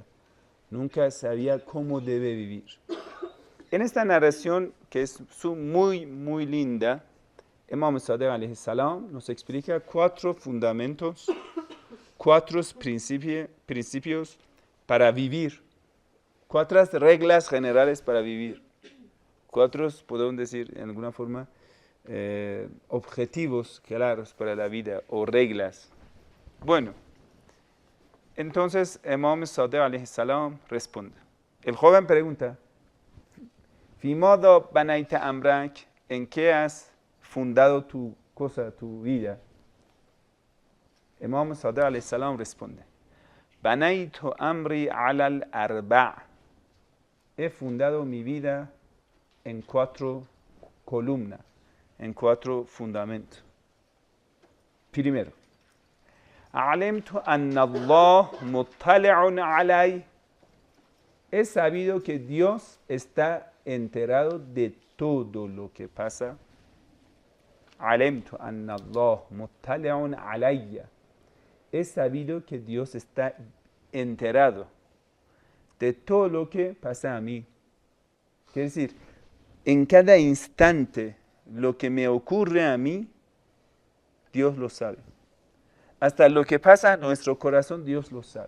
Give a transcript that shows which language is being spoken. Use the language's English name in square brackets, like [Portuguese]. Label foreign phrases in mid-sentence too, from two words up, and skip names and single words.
[Spanish] Nunca sabía cómo debe vivir. En esta narración, que es muy, muy linda, Imam Sadiq [Arabic] عليه السلام [Spanish] nos explica 4 fundamentos, 4 principios para vivir, 4 reglas generales para vivir, 4, podemos decir en alguna forma, objetivos claros para la vida o reglas. Bueno, entonces Imam Sadiq [Arabic] عليه السلام [Spanish] responde. El joven pregunta: [Arabic] فيماذا بنيت أمرك, [Spanish] ¿en qué has fundado tu cosa, tu vida? Imam Sadiq [Arabic] عليه السلام [Spanish] responde: [Arabic] بنيت أمري على الأربع'. [Spanish] He fundado mi vida en 4 columnas, en 4 fundamentos. Primero, [Arabic] علمت أن الله مطلع علي. [Spanish] He sabido que Dios está enterado de todo lo que pasa. [Arabic] علمت أن الله مطلع علي. [Spanish] He sabido que Dios está enterado de todo lo que pasa a mí. Quiere decir, en cada instante lo que me ocurre a mí, Dios lo sabe. Hasta lo que pasa en nuestro corazón, Dios lo sabe.